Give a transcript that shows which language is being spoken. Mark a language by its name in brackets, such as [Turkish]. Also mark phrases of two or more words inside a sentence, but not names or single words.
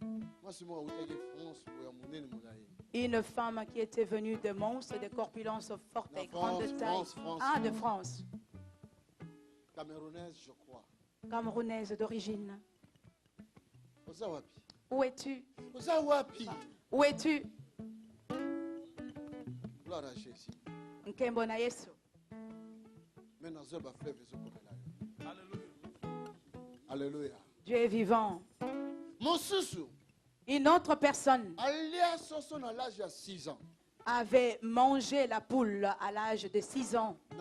[French] Une femme qui était venue de Mons, de corpulence forte et grande taille. Ah, de France. Camerounaise, je crois. Camerounaise d'origine. Où es-tu? Où es-tu? Gloire à Jésus. [Lingala] Nkembo na Yesu. [French] Alléluia. Dieu est vivant. Mon sousou. Une autre personne À l'âge de 6 ans. avait mangé la poule à l'âge de 6 ans.